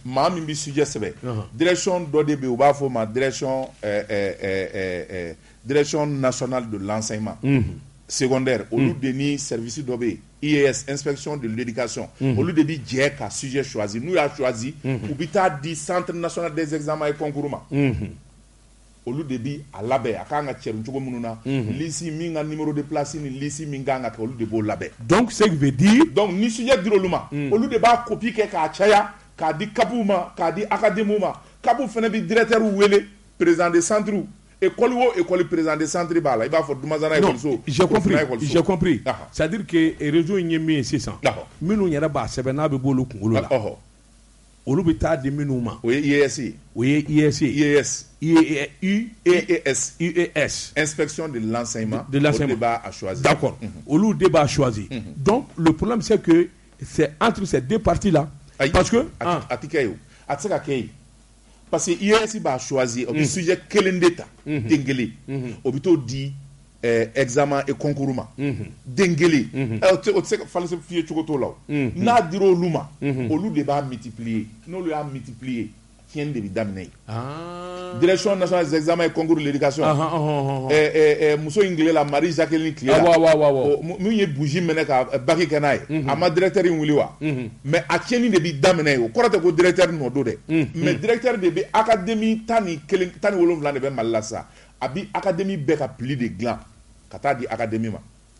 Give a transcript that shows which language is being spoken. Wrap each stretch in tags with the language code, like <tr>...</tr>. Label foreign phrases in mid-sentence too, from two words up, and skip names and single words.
<bm>Maa min bɛ sujet sɛbɛn. Direction dɔ de bɛ yen u b'a fɔ o ma</bm> <fr>direction nationale de l'enseignement secondaire.</fr> <bm>Olu de ni service dɔ bɛ yen IES,</bm> <fr>inspection de l'éducation.</fr> <bm>Olu de bɛ jɛ ka sujet choisi. N'u y'a choisi, u bɛ taa di</bm> <fr>centre national des examens et concours</fr> <bm>ma. Olu de bi a labɛn a kan ka cɛrin cogo minnu na liste min ka</bm> <fr>numéro de place</fr> <bm>ni liste min kan ka kɛ olu de b'o labɛn.</bm> <fr>Donc ce qui veut dire</fr> <bm>donc ni sujet dira olu ma olu de b'a copie kɛ k'a caya k'a di CAPu ma k'a di académiques ma. CAPu fana bi directeur wele</bm> <fr>président de centre école</fr> <bm>o école</bm> <fr>président de centre</fr> <bm>b'a la i b'a fɔ Dumazana école.</bm> <fr>J'ai compris. C'est-à-dire que</fr> <bm>réseau in ye min ye sisan minnu yɛrɛ b'a sɛbɛn n'a bɛ b'olu kunkolo la olu bɛ taa di minnu ma. O ye IES ye. O ye IES ye. IES.</bm> <fr>Inspection de l'enseignement. De l'enseignement.</fr> <bm>Olu de b'a choisi. D'accord. Olu de b'a choisi.</bm> <fr>Donc le problème c'est que c'est entre ces deux parties là. Parce que</fr> <bm>a ti kɛ ye o a tɛ se ka kɛ yen</bm> <fr>parce que</fr> <bm>IES b'a choisi o bɛ sujet kelen de ta den kelen o bɛ t'o di</bm> <fr>examen et concours</fr> <bm>ma den kelen o tɛ se ka falsifier cogo t'o la o n'a dira olu ma olu de b'a multiplier n'olu y'a multiplier tiɲɛni de bɛ daminɛ yen.</bm> <fr>Direction nationale des examens et concours de l'éducation</fr> <bm>muso in tile la Marie Jacqueline tile la min ye bougie minɛ ka baki kɛ n'a ye a ma directeur in wuli wa mais a tiɲɛni de bɛ daminɛ yen o kɔrɔ tɛ ko directeur nɔ don dɛ mais directeur de bɛ académie 17 de bɛ Mali la sisan a bɛ académie bɛɛ ka pli de dilan ka taa di académie ma</bm>